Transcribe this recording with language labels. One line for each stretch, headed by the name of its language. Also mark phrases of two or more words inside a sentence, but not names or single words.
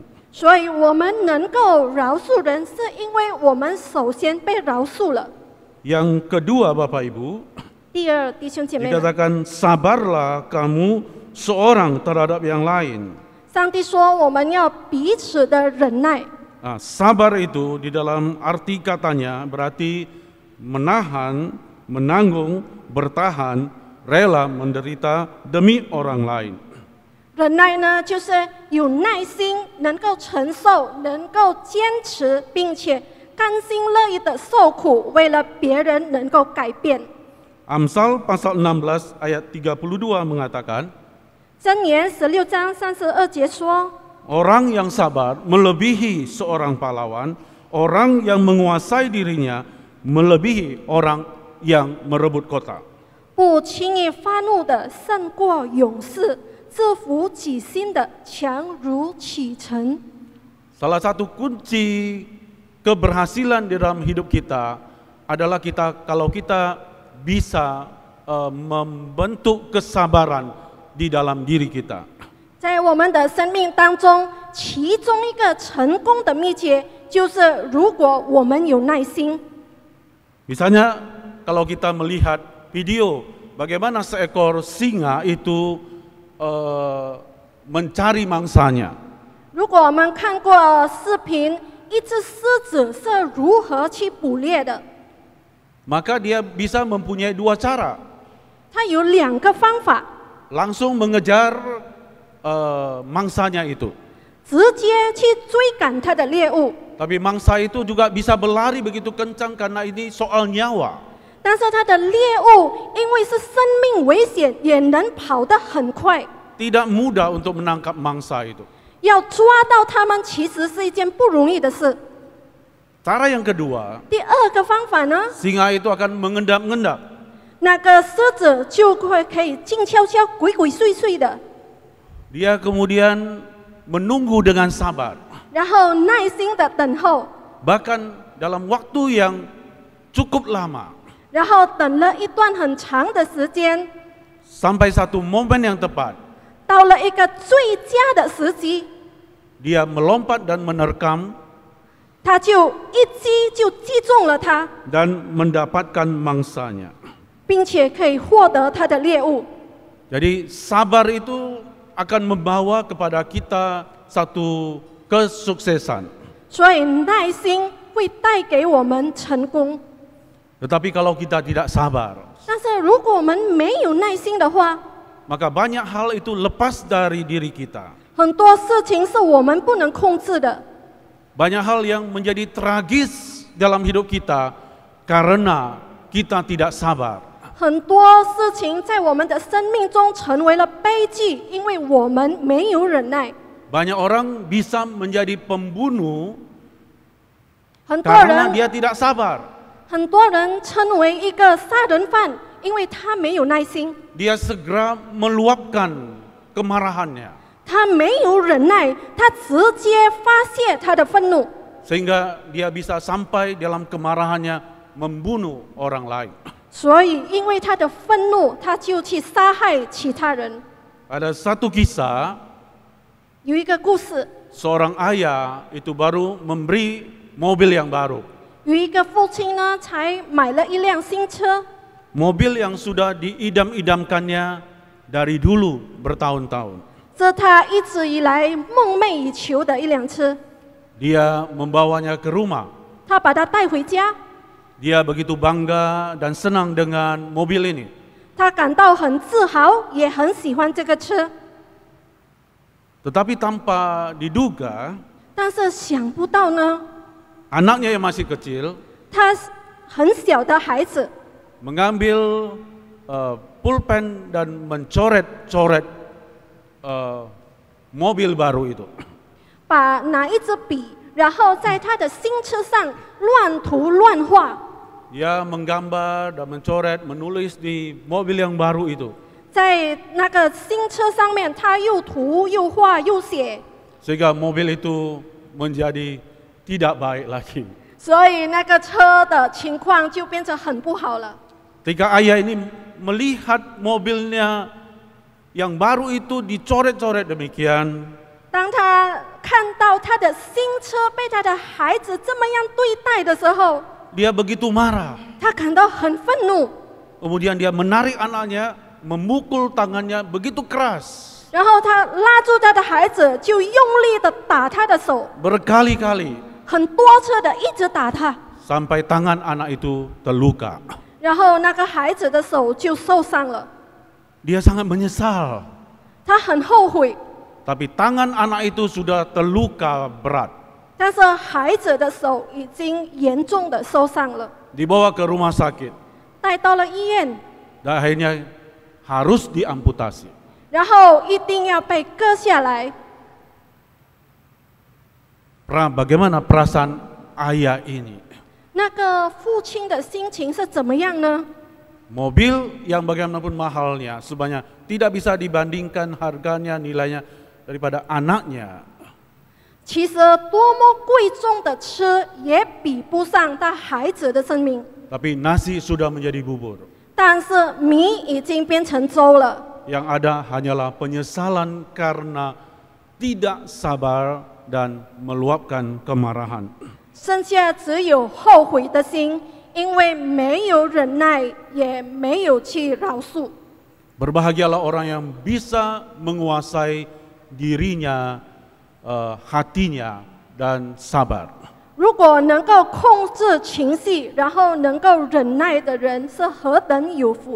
Chinese: 所以，我们能够饶恕人，是因为我们首先被饶恕了。
Indonesian: Yang kedua, Bapak Ibu,
Chinese: 第二，弟兄姐妹们，
Indonesian: dikatakan sabarlah kamu seorang terhadap yang lain.
Chinese: 上帝说我们要彼此的忍耐。
Indonesian: Nah, sabar itu di dalam arti katanya berarti menahan, menanggung, bertahan, rela menderita demi orang lain.
Chinese: 忍耐呢，就是有耐心，能够承受，能够坚持，并且甘心乐意的受苦，为了别人能够改变。
Indonesian: Amsal pasal 16 ayat 32 mengatakan,
Chinese: 箴言16章32节说，
Indonesian: orang yang sabar melebihi seorang pahlawan, orang yang menguasai dirinya melebihi orang yang merebut kota.
Chinese: 不轻易发怒的胜过勇士，制服己心的强如启程。
Indonesian: Salah satu kunci keberhasilan di dalam hidup kita adalah kalau kita bisa membentuk kesabaran di dalam diri kita.
Chinese: 在我们的生命当中，其中一个成功的秘诀就是如果我们有耐心。
Indonesian: Misalnya kalau kita melihat video bagaimana seekor singa itu mencari mangsanya.
Chinese: 如果我们看过视频，一只狮子是如何去捕猎的，
Indonesian: Maka dia bisa mempunyai dua cara.
Chinese: 它有2个方法，
Indonesian: Langsung mengejar mangsanya itu.
Chinese: 直接去追赶它的猎物。
Indonesian: Tapi mangsa itu juga bisa berlari begitu kencang karena ini soal nyawa.
Chinese: 但是它的猎物因为是生命危险，也能跑得很快。
Indonesian: Tidak mudah untuk menangkap mangsa itu.
Chinese: 要抓到它们，其实是一件不容易的事。
Indonesian: Cara yang kedua,
Chinese: 第2个方法呢，
Indonesian: singa itu akan mengendap-endap.
Chinese: 那个狮子就可以静悄悄、鬼鬼祟祟的，
Indonesian: Dia kemudian menunggu dengan sabar.
Chinese: 然后耐心的等候，
Indonesian: Bahkan dalam waktu yang cukup lama.
Chinese: 然后等了一段很长的时间，
Indonesian: Sampai satu momen yang tepat,
Chinese: 到了一个最佳的时机，
Indonesian: dia melompat dan menerkam
Chinese: 他就一击就击中了它，
Indonesian: dan mendapatkan mangsanya.
Chinese: 并且可以获得它的猎物。
Indonesian: Jadi sabar itu akan membawa kepada kita satu kesuksesan.
Chinese: 所以耐心会带给我们成功。
Indonesian: Tetapi kalau kita tidak sabar,
Chinese: 但是如果我们没有耐心的话，
Indonesian: maka banyak hal itu lepas dari diri kita.
Chinese: 很多事情是我们不能控制的。
Indonesian: Banyak hal yang menjadi tragis dalam hidup kita karena kita tidak sabar.
Chinese: 很多事情在我们的生命中成为了悲剧，因为我们没有忍耐。
Indonesian: Banyak orang bisa menjadi pembunuh
Chinese: 很多
Indonesian: karena
Chinese: 人
Indonesian: dia tidak sabar.
Chinese: 很多人称为一个杀人犯，因为他没有耐心，
Indonesian: Dia segera meluapkan kemarahannya
Chinese: 他没有忍耐，他直接发泄他的愤怒，
Indonesian: sehingga dia bisa sampai dalam kemarahannya membunuh orang lain.
Chinese: 所以因为他的愤怒，他就去杀害其他人。
Indonesian: Ada satu kisah,
Chinese: 有一个故事，
Indonesian: seorang ayah itu baru memberi mobil yang baru.
Chinese: 有一个父亲呢，才买了一辆新车，
Indonesian: Mobil yang sudah diidam-idamkannya dari dulu bertahun-tahun.
Chinese: 这他一直以来梦寐以求的一辆车。
Indonesian: Dia membawanya ke rumah.
Chinese: 他把它带回家，
Indonesian: Dia begitu bangga dan senang dengan mobil ini.
Chinese: 他感到很自豪，也很喜欢这个车。
Indonesian: Tetapi tanpa diduga,
Chinese: 但是想不到呢，
Indonesian: anaknya yang masih kecil
Chinese: 他很小的孩子
Indonesian: mengambil pulpen dan mencoret-coret mobil baru itu.
Chinese: 拿一支笔，然后在他的新车上乱涂乱画。
Indonesian: Dia menggambar dan mencoret, menulis di mobil yang baru itu.
Chinese: 在那个新车上面，他又涂又画又写，
Indonesian: Sehingga mobil itu menjadi tidak baik lagi.
Chinese: 所以那个车的情况就变成很不好了。
Indonesian: Ketika ayah ini melihat mobilnya yang baru itu dicoret-coret demikian,
Chinese: 当他看到他的新车被他的孩子这么样对待的时候，
Indonesian: dia begitu marah.
Chinese: 他感到很愤怒，
Indonesian: Kemudian dia menarik anaknya, memukul tangannya begitu keras,
Chinese: 然后他拉住他的孩子，就用力的打他的手，
Indonesian: berkali-kali
Chinese: 很多次的一直打他，
Indonesian: sampai tangan anak itu terluka.
Chinese: 然后那个孩子的手就受伤了。
Indonesian: Dia sangat menyesal,
Chinese: 他很后悔，
Indonesian: tapi tangan anak itu sudah terluka berat.
Chinese: 但是孩子的手已经严重的受伤了，
Indonesian: Dibawa ke rumah sakit
Chinese: 带到了医院，
Indonesian: dan akhirnya harus diamputasi.
Chinese: 然后一定要被割下来。
Indonesian: Bagaimana perasaan ayah ini?
Chinese: 那个父亲的心情是怎么样呢？
Indonesian: Mobil yang bagaimanapun mahalnya, sebenarnya tidak bisa dibandingkan harganya, nilainya daripada anaknya.
Chinese: 其实多么贵重的车也比不上他孩子的生命，
Indonesian: Tapi nasi sudah menjadi bubur.
Chinese: 但是米已经变成粥了。
Indonesian: Yang ada hanyalah penyesalan karena tidak sabar dan meluapkan kemarahan.
Chinese: 剩下只有后悔的心，因为没有忍耐，也没有去饶恕。
Indonesian: Berbahagialah orang yang bisa menguasai dirinya, hatinya, dan sabar.
Chinese: 如果能够控制情绪，然后能够忍耐的人，是何等有福！